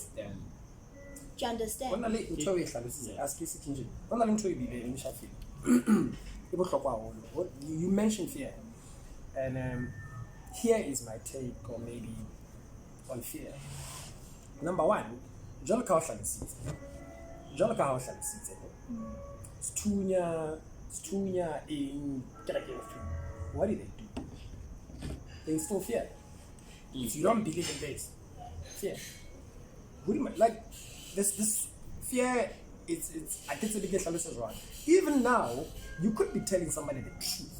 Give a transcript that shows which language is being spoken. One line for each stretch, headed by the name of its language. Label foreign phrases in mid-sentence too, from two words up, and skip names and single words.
English: Do you understand? You mentioned fear. And here is my take, or maybe on fear. Number one,
Southern Sotho: jwalo ka ho hlalositse Stunya
English: in what did they do? They instill fear. If you don't believe in this, fear. Like this fear, it's I guess the biggest solution right. Even now, you could be telling somebody the truth.